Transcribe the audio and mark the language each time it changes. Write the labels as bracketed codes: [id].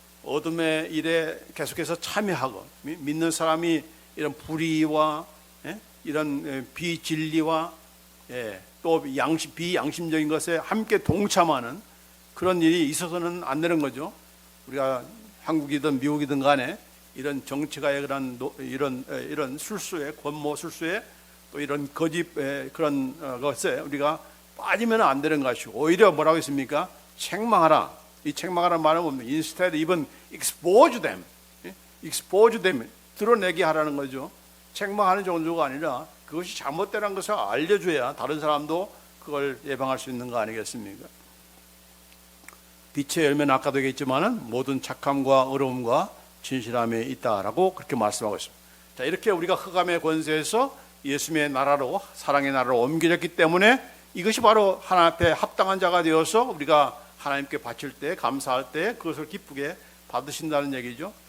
[ko] 어둠의 일에 계속해서 참여하고 믿는 사람이 이런 불의와 이런 비진리와 또 비양심적인 것에 함께 동참하는 그런 일이 있어서는 안 되는 거죠. 우리가 한국이든 미국이든 간에 이런 정치가의 이런 술수에 권모 술수에 또 이런 거짓 그런 것에 우리가 빠지면 안 되는 것이고 오히려 뭐라고 했습니까? 책망하라. 이 책망하라는 말은 뭡니까? [en] Instead even expose them. [ko] 드러내게 하라는 거죠. 책망하는 정도가 아니라 그것이 잘못되는 것을 알려줘야 다른 사람도 그걸 예방할 수 있는 거 아니겠습니까? 빛의 열매는 아까도 얘기했지만은 모든 착함과 의로움과 진실함에 있다라고 그렇게 말씀하고 있습니다. 자, 이렇게 우리가 흑암의 권세에서 예수님의 나라로 사랑의 나라로 옮겨졌기 때문에 이것이 바로 하나님 앞에 합당한 자가 되어서 우리가 하나님께 바칠 때 감사할 때 그것을 기쁘게 받으신다는 얘기죠.